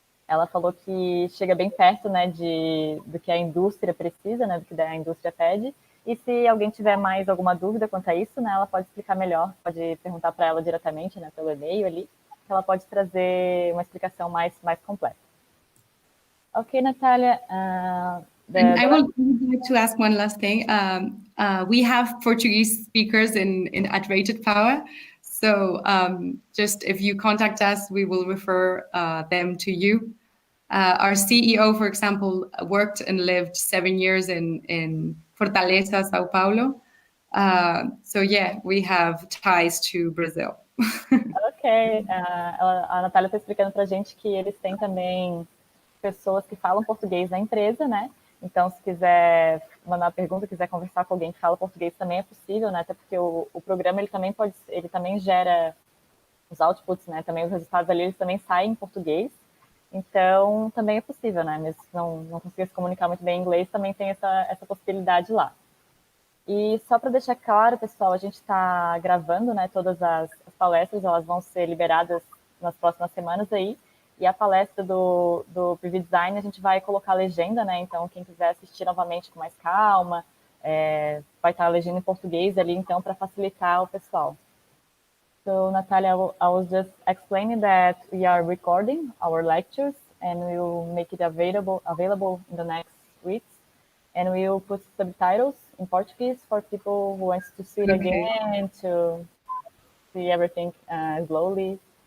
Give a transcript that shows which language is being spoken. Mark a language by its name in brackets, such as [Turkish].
[Portuguese] ela falou que chega bem perto, né, do que a indústria precisa, né, do que a indústria pede. E se alguém tiver mais alguma dúvida quanto a isso, né, ela pode explicar melhor, pode perguntar para ela diretamente, né, pelo e-mail ali, que ela pode trazer uma explicação mais completa. [English] Okay, Natalia. I would like to ask one last thing. We have Portuguese speakers at Rated Power. So just if you contact us, we will refer them to you. Our CEO, for example, worked and lived 7 years in Fortaleza, Sao Paulo. So yeah, we have ties to Brazil. Ok. [Portuguese] A Natália está explicando para a gente que eles têm também pessoas que falam português na empresa, né? Então, se quiser mandar uma pergunta, quiser conversar com alguém que fala português, também é possível, né? Até porque o programa ele também gera os outputs, né? Também os resultados ali eles também saem em português. Então, também é possível, né? Mesmo se não conseguir se comunicar muito bem em inglês, também tem essa possibilidade lá. E só para deixar claro, pessoal, a gente está gravando, né? Todas as palestras, elas vão ser liberadas nas próximas semanas aí. E a palestra do PVDesign, a gente vai colocar a legenda, né? Então, quem quiser assistir novamente com mais calma, vai estar a legenda em português ali, então, para facilitar o pessoal. [English] So, Natalia, I was just explaining that we are recording our lectures and we will make it available in the next weeks. And we will put subtitles in Portuguese for people who want to see it again, to see everything slowly.